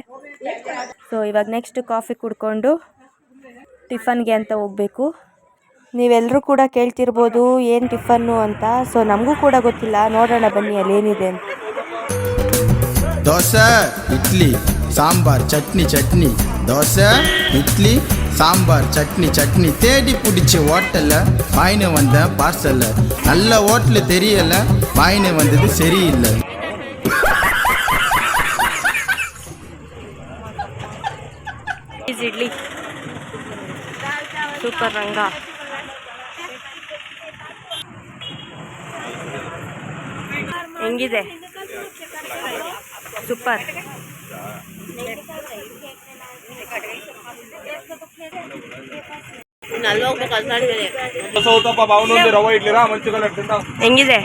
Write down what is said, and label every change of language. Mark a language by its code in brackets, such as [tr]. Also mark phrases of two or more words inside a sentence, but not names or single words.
[kn] ಸೊ ಇವಾಗ ನೆಕ್ಸ್ಟ್ ಕಾಫಿ ಕುಡ್ಕೊಂಡು ಟಿಫನ್ಗೆ ಅಂತ ಹೋಗಬೇಕು. ನೀವೆಲ್ಲರೂ ಕೂಡ ಕೇಳ್ತಿರ್ಬೋದು ಏನು ಟಿಫನ್ನು ಅಂತ. ಸೊ ನಮಗೂ ಕೂಡ ಗೊತ್ತಿಲ್ಲ, ನೋಡೋಣ ಬನ್ನಿ ಅಲ್ಲೇನಿದೆ ಅಂತ. ದೋಸೆ, ಇಡ್ಲಿ, ಸಾಂಬಾರ್, ಚಟ್ನಿ. ದೋಸೆ, ಇಡ್ಲಿ, [ta] சாம்பார் சட்னி சட்னி தேடி பிடிச்ச ஹோட்டல்ல வாங்கினு வந்த பார்சல்ல நல்ல ஹோட்டல் தெரியல வாங்கினு வந்தது சரியில்லை. [kn] ಇಡ್ಲಿ ಸೂಪರ್ ರಂಗ. ಹೆಂಗಿದೆ? ಸೂಪರ್. ಹೆಂಗಿದೆ?